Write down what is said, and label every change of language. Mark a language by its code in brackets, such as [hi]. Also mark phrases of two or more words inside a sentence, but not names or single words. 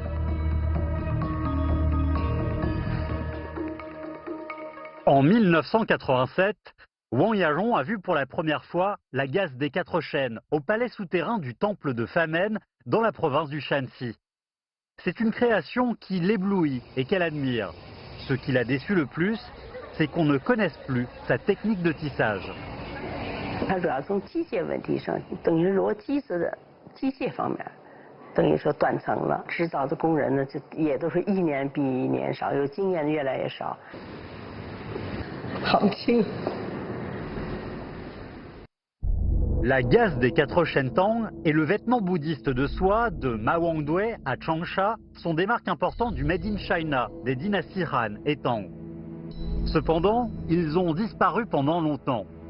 [fr] En 1987, Wang Yazhong a vu pour la première fois la gaze des 4 chaînes au palais souterrain du temple de Famen dans la province du Shanxi. C'est une création qui l'éblouit et qu'elle admire. Ce qui l'a déçu le plus, c'est qu'on ne connaisse plus sa technique de tissage. [zh] 它主要从机械问题上，等于逻辑的机械方面，等于说断层了。制造的工人呢，就也都是一年比一年少，有经验的越来越少。好轻。 [fr] La gaze des 4 chaînes Tang et le vêtement bouddhiste de soie de Ma Wangdui à Changsha sont des marques importantes du [en] Made in China [fr] des dynasties Han et Tang. Cependant, ils ont disparu pendant longtemps.